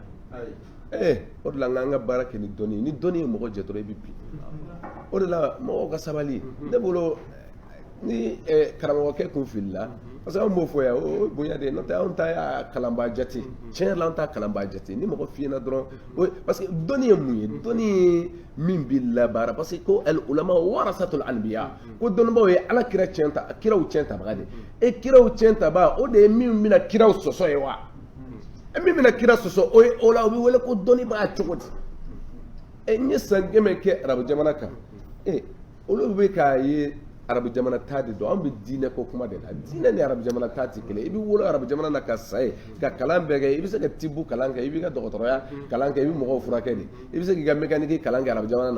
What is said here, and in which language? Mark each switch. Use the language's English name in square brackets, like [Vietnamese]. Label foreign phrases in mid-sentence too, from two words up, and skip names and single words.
[Bambara] o de la n k'an ka baara kɛ ni dɔnni ye ni dɔnni ye mɔgɔ jɛ dɔrɔn i bɛ bin o de la mɔgɔw ka sabali ne bolo ni karamɔgɔkɛ kun filila parce que an b'o fɔ yan o bonya de n'o tɛ anw ta y'a kalanbaa jate tiɲɛ yɛrɛ la an ta kalanbaa jate ni mɔgɔ f'i ɲɛna dɔrɔn parce que dɔnni ye mun ye dɔnni ye min b'i labaara parce que ko [Arabic] العلماء ورثة الأنبياء [Bambara] ko dɔnnibaaw ye ala kira tiɲɛ ta kiraw tiɲɛ tabaga de kiraw tiɲɛ tabaga o de ye min bɛna kiraw sɔsɔ ye wa min bɛna kira sɔsɔ o la o bɛ wele ko dɔnnibaa cogo di n ye san 100 kɛ arabu jamana kan olu bɛ k'a ye arabu jamana ta de don an bɛ diinɛ ko kuma de la diinɛ ni arabu jamana ta tɛ kelen i bɛ wolo arabu jamana na ka sa ye ka kalan bɛɛ kɛ i bɛ se ka tibu kalan kɛ i b'i ka dɔgɔtɔrɔya kalan kɛ i bɛ mɔgɔw furakɛ de i bɛ se k'i ka mécanique kalan kɛ arabu jamana